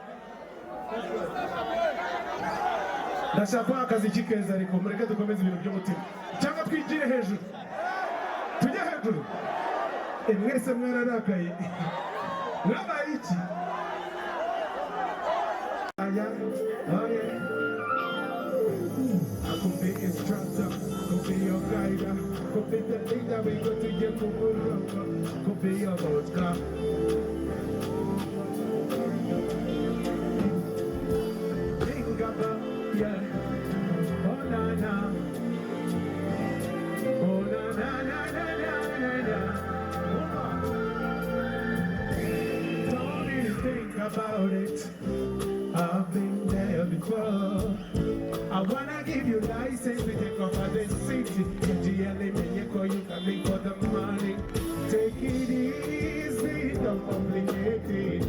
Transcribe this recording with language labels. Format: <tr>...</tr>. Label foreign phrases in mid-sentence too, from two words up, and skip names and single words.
<rw>Ndashaka akazi kikeza ariko mureke dukomeze ibintu by'umutima cyangwa twigire hejuru tujye hejuru mwese mwararakaye mwabaye iki aya</rw> <en>I could be instructor, could be your guide, could be the leader we go to get to work, could be your vodka. Think about, yeah, oh na na, oh na na na na na na na. Don't even think about it, I've been there before. I wanna give you license to take off at the city. You can make for the money. Take it easy, don't complicate it.</en>